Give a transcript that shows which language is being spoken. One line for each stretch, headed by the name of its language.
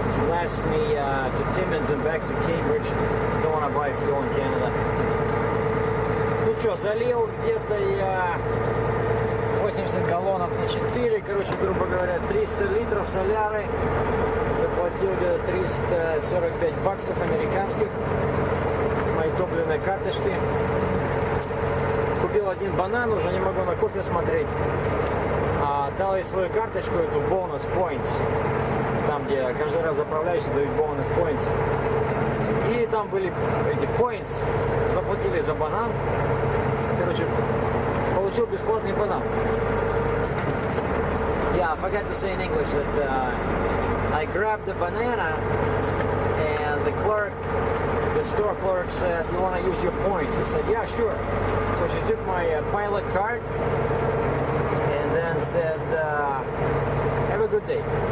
English: Last me to Timmins and back to Cambridge. Don't want to buy fuel in Canada.
Russian: Ну что, залил где-то я 80 галлонов на 4. Короче, грубо говоря, 300 литров соляры. Заплатил где-то 345 баксов американских с моей топливной карточки. Купил один банан, уже не могу на кофе смотреть. Дал ей свою карточку, эту bonus points. Там, где каждый раз заправляешься, дают bonus points. И там были эти points. Заплатили за банан. Короче, получил бесплатный банан.
English: Yeah, I forgot to say in English that I grabbed the banana and the clerk, the store clerk said, "You want to use your points?" I said, "Yeah, sure." So she took my pilot card and then said, "Have a good day."